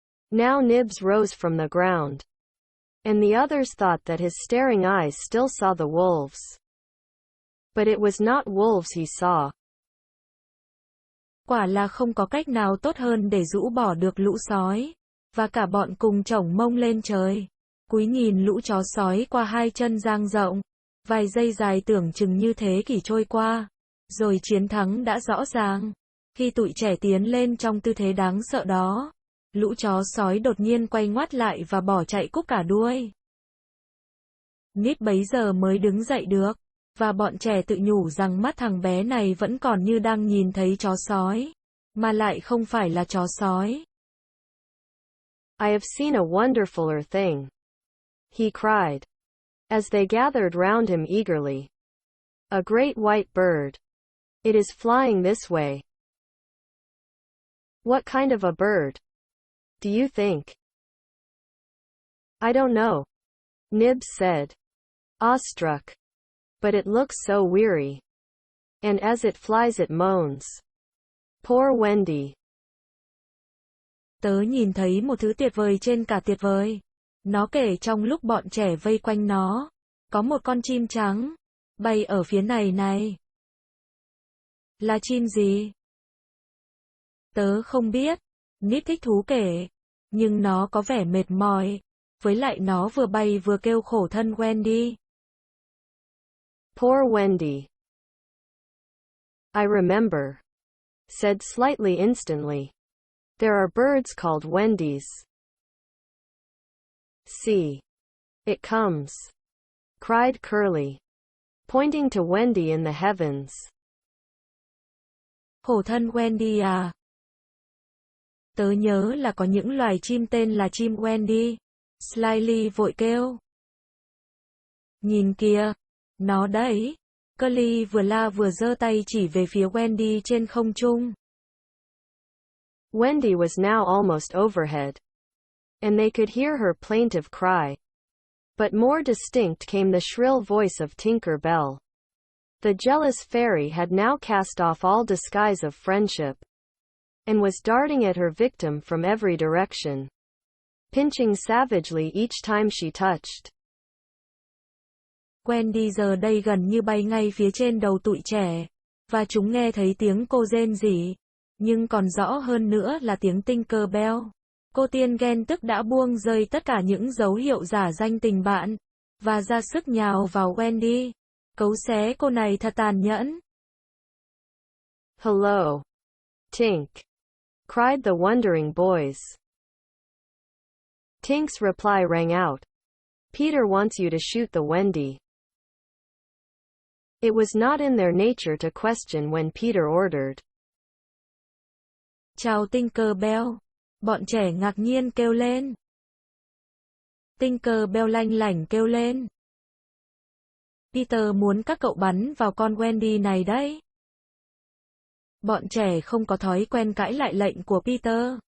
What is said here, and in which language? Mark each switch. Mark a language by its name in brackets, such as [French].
[English] Now Nibs rose from the ground, and the others thought that his staring eyes still saw the wolves. But it was not wolves he saw. [Vietnamese] Quả là không có cách nào tốt hơn để rũ bỏ được lũ sói. Và cả bọn cùng chổng mông lên trời. Cúi nhìn lũ chó sói qua hai chân dang rộng. Vài giây dài tưởng chừng như thế kỷ trôi qua. Rồi chiến thắng đã rõ ràng. Khi tụi trẻ tiến lên trong tư thế đáng sợ đó, lũ chó sói đột nhiên quay ngoắt lại và bỏ chạy cúp cả đuôi. Nít bấy giờ mới đứng dậy được. Và bọn trẻ tự nhủ rằng mắt thằng bé này vẫn còn như đang nhìn thấy chó sói. Mà lại không phải là chó sói. [English] I have seen a wonderfuler thing, he cried, as they gathered round him eagerly. A great white bird. It is flying this way. What kind of a bird? Do you think? I don't know, Nibs said, awestruck. But it looks so weary. And as it flies it moans. Poor Wendy. [Vietnamese] Tớ nhìn thấy một thứ tuyệt vời trên cả tuyệt vời. Nó kể trong lúc bọn trẻ vây quanh nó. Có một con chim trắng. Bay ở phía này này. Là chim gì? Tớ không biết. Nít thích thú kể. Nhưng nó có vẻ mệt mỏi. Với lại nó vừa bay vừa kêu khổ thân Wendy. [English] Poor Wendy. I remember, said slightly instantly. There are birds called Wendy's. See. It comes, cried Curly, pointing to Wendy in the heavens. [Vietnamese] Khổ thân Wendy à? Tớ nhớ là có những loài chim tên là chim Wendy. Slyly vội kêu. Nhìn kìa, nó đấy. Curly vừa la vừa giơ tay chỉ về phía Wendy trên không trung. [English] Wendy was now almost overhead, and they could hear her plaintive cry. But more distinct came the shrill voice of Tinker Bell. The jealous fairy had now cast off all disguise of friendship, and was darting at her victim from every direction, pinching savagely each time she touched. [Vietnamese] Wendy giờ đây gần như bay ngay phía trên đầu tụi trẻ, và chúng nghe thấy tiếng cô rên rỉ, nhưng còn rõ hơn nữa là tiếng Tinker Bell. Cô tiên ghen tức đã buông rơi tất cả những dấu hiệu giả danh tình bạn, và ra sức nhào vào Wendy. Cấu xé cô này thật tàn nhẫn. [English] Hello, Tink, cried the wondering boys. Tink's reply rang out. Peter wants you to shoot the Wendy. It was not in their nature to question when Peter ordered. [Vietnamese] Chào Tinker Bell. Bọn trẻ ngạc nhiên kêu lên. Tinker Bell lanh lảnh kêu lên. Peter muốn các cậu bắn vào con Wendy này đấy. Bọn trẻ không có thói quen cãi lại lệnh của Peter.